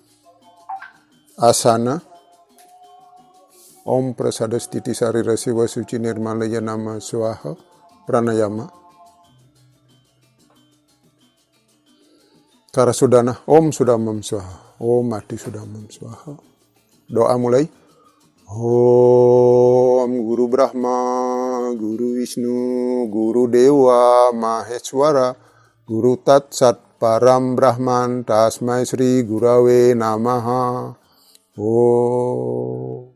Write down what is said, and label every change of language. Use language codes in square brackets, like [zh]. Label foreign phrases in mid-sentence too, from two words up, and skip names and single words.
[sa] Asana. Om Prasada Stiti Sari Rasiwa Suci Nirmalaya Nama Swaha Pranayama. Karasudana. Om Sudamam Swaha. Om Mati Sudamam Swaha. [id] Doa mulai. [sa] Om Guru Brahma, Guru Wisnu, Guru Dewa, Maheswara, Guru Tatsat Param Brahman, Tasmai Sri Gurave Namaha. Oh.